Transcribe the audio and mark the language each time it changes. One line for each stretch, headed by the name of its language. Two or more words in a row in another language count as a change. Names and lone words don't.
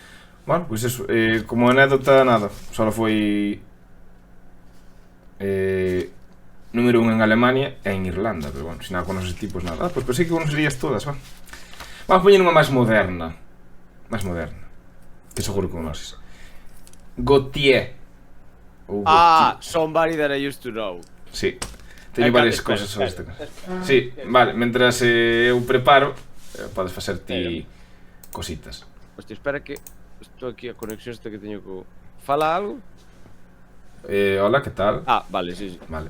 Galician: Bueno, pois eso, como anécdota, nada, só foi número 1 en Alemania e en Irlanda, pero bueno, se nada conoces tipos, nada. Pois pensei que conocerías todas, va. Vamos a poñer unha máis moderna, que seguro que conoces. Gautier. Ou Gautier.
English: Somebody that I used to know.
Galician: Sí, teño varias cousas sobre esta canción. Sí, vale, mentras eu preparo, podes facer ti cositas. Hostia, espera que estou aquí a conexión esta que teño co... Fala algo? Hola, que tal? Ah, vale, sí, sí. Vale.